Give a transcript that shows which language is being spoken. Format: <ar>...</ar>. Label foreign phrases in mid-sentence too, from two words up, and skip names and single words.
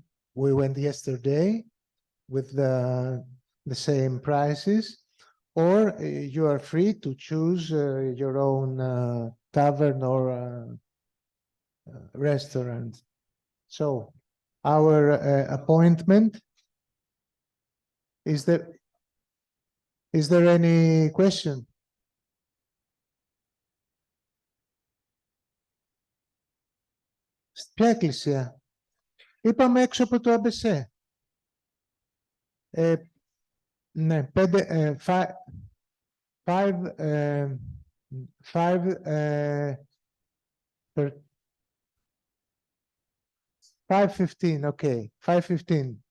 <en>We went yesterday with the same prices, or you are free to choose your own tavern or restaurant. So our appointment, is there any question?</en> <el>Ποια εκκλησία? Είπαμε έξω από το ΑΜΠΕΣΕ. Ναι, 5:15,</el> <en>okay, 5:15.</en>